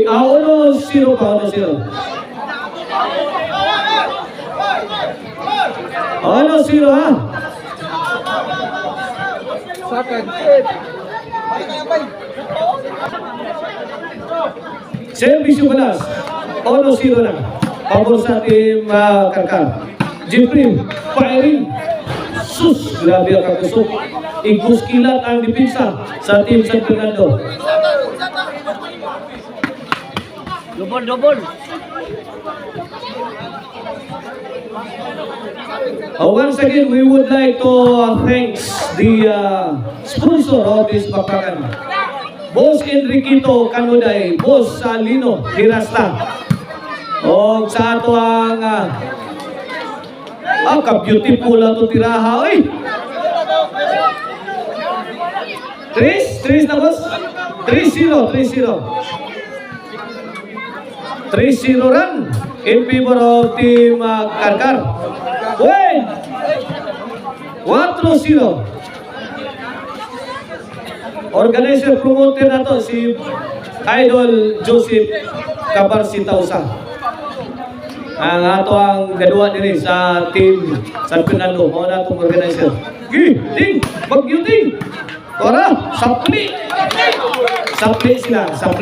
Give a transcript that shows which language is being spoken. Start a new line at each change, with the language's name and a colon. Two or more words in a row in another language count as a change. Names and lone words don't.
Cebuano: Ono, 0 pa, 1-0. Ono, 0 ha? Service yung balas. Ono, 0 na. Pabor sa team Karkar. Jeffrey, firing. Sus, grabe ang kakusok. Igus kilat ang dipinsa sa team San Fernando. Double.
English: Once again, we would like to thank the sponsor of this bakbakan. Boss Enriquito Canuday, Boss Lino Hirasta.
Cebuano: O sa ato ang ka-beautiful na ito tiraha. Oy! 3 na boss? 3-0.
English: 3-0 run in favor of team Karkar. Wait! 4-0.
Cebuano: Organizer promoter na to si Idol Joseph Cabarsitausa. Ang ato ang gadua diri sa team San Fernando. Mao na itong organizer. Ting! Mag-yuting! Ora! Sapli sila.